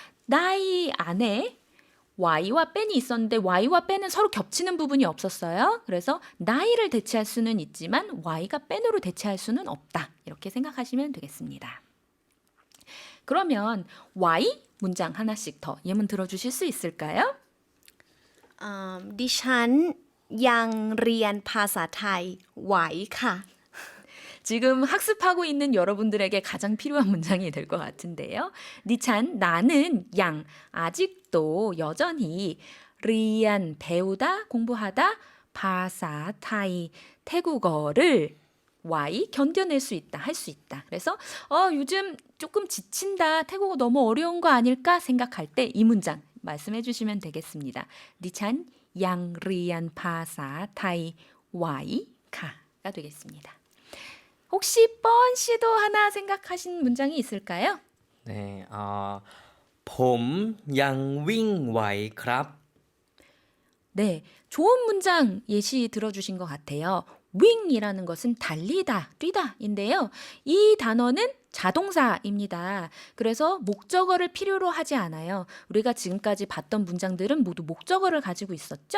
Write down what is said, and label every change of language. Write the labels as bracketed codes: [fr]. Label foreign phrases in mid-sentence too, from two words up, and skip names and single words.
[ko] 나이 안에 Y와 뺀이 있었는데 Y와 뺀은 서로 겹치는 부분이 없었어요. 그래서 나이를 대체할 수는 있지만 Y가 뺀으로 대체할 수는 없다. 이렇게 생각하시면 되겠습니다. 그러면 Y 문장 하나씩 더 예문 들어주실 수 있을까요? [th] ดิฉันยังเรียนภาษาไทยไหวค่ะ [ko] 지금 학습하고 있는 여러분들에게 가장 필요한 문장이 될 것 같은데요. 니찬 나는 양 아직도 여전히 리안 배우다 공부하다 [th] ภาษาไทย [ko] 태국어를 Y 견뎌낼 수 있다 할 수 있다. 그래서 요즘 조금 지친다 태국어 너무 어려운 거 아닐까 생각할 때 이 문장 말씀해 주시면 되겠습니다. [th] ดิฉัน ยัง เรียน ภาษา ไทย ไหว [ko] 가가 되겠습니다. 혹시 뻔 씨도 하나 생각하신 문장이 있을까요? 네, [th] ผมยังวิ่งไหวครับ [ko] 네, 좋은 문장 예시 들어주신 것 같아요. wing이라는 것은 달리다, 뛰다인데요. 이 단어는 자동사입니다. 그래서 목적어를 필요로 하지 않아요. 우리가 지금까지 봤던 문장들은 모두 목적어를 가지고 있었죠.